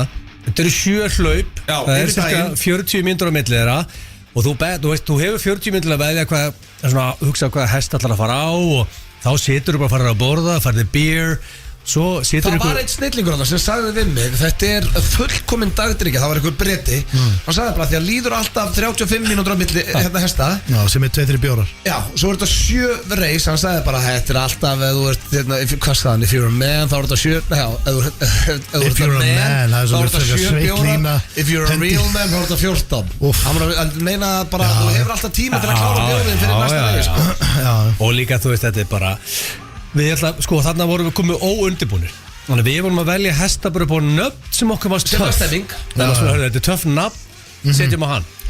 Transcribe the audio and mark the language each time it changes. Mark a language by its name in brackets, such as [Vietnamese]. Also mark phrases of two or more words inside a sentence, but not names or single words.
[Icelandic] Þetta eru 7 hlaup, það er cirka 40 mínútur á milli þeirra og þú hefur 40 mínútur að veðja hugsa hvað hest ætlar að fara á og þá situr þú bara að fara að borða, farið beer. Það var einn snillingur á það sem sagði við mig þetta er fullkominn dagdryggja, það var einhver breti hann sagði bara því að líður alltaf 35 mínútur á milli hérna hesta sem er 2-3 bjórar svo er þetta 7 reis, hann sagði bara þetta er alltaf, ef þú ert hvað sagði hann, [English] if you're a man, [Icelandic] þá er þetta 7 if [English] you're a man, [Icelandic] þá er þetta 7 bjórar [English] if you're a real man, [Icelandic] þá er þetta 14 hann var að meina bara þú hefur alltaf tíma til að klára bjórinn fyrir næsta reis og líka þú veist þetta er bara þarna vorum við komið óundibúnir. Þannig við vorum að velja hesta bara på nöfn sem okkur var töff. Þetta er töff nafn, setjum á hann.